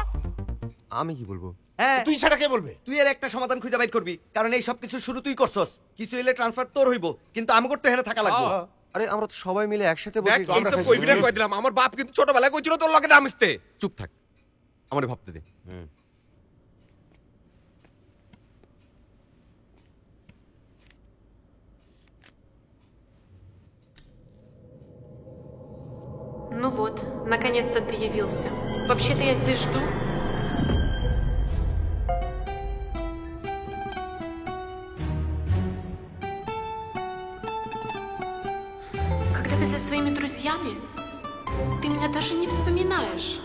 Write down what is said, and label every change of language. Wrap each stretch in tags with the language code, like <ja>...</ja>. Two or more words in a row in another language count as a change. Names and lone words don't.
<bn>আমি কি বলবো? হ্যাঁ তুই ছাড়া কে বলবে? তুই এর একটা সমাধান খুঁজে বাইর করবি, কারণ এই সব কিছু শুরু তুই করছস। কিছু হইলে ট্রান্সফার তোর হইব, কিন্তু আমি করতে হেরে থাকা লাগবে। আরে আমরা তো সবাই মিলে একসাথে দেখ বসে এইসব কইবি না কই দিলাম। আমার বাপ কিন্তু ছোটবেলায় কইছিল তোর লগে নামিস্তে। চুপ থাক, আমারে ভাবতে দে।</bn> <ru>Ну вот, наконец-то ты явился. Вообще-то я здесь жду. Когда ты со своими друзьями, ты меня даже не вспоминаешь.</ru>